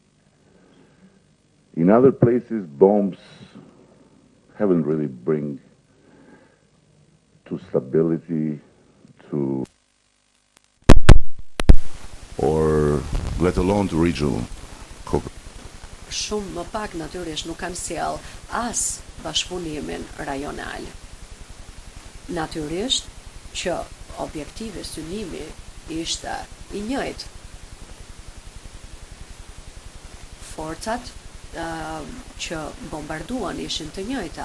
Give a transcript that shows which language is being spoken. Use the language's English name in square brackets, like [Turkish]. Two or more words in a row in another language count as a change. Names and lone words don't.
[English] In other places, bombs haven't really bring to stability, to or let alone to regional cooperation. [Albanian] Shumë më pak natyrisht nuk kanë sjell as bashkëpunimin rajonal. Natyrisht që objektivi synimi ishte i njëjtë. Forcat që bombarduan ishin të njëjta.